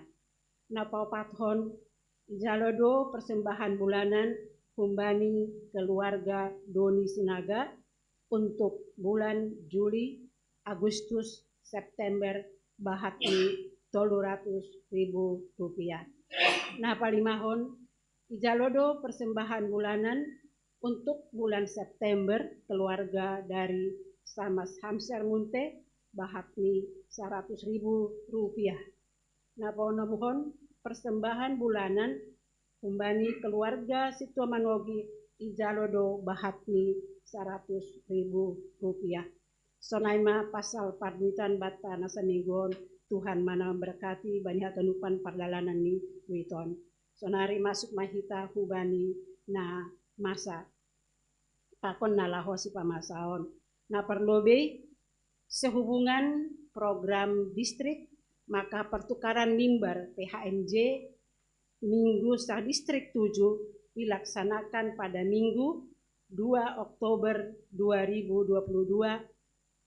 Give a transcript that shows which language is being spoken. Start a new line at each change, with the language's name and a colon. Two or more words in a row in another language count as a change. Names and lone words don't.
Batak Simalungun: Napa opathon Ijalodo
Indonesian: persembahan bulanan
Batak Simalungun: kumbani keluarga Doni Sinaga
Indonesian: untuk bulan Juli, Agustus, September
Batak Simalungun: bahatni Rp300.000. Napa limahon Ijalodo
Indonesian: persembahan bulanan untuk bulan September keluarga dari Samas Hamser Munte bahatni Rp100.000.
Batak Simalungun: Napa onomuhon
Indonesian: persembahan bulanan
Batak Simalungun: kumbani keluarga Situa Manogi Ijalodo bahatni Rp100.000. Sonaima pasal parduitan bata nasa minggon Tuhan mana memberkati bani hatanupan pardalanan ni witon. Sonari masuk mahita hubani na masa pakon na lahosi pamasaon.
Indonesian: Na perlobe sehubungan program distrik maka pertukaran mimbar PHMJ Minggu Sah Distrik 7 dilaksanakan pada Minggu 2 Oktober 2022.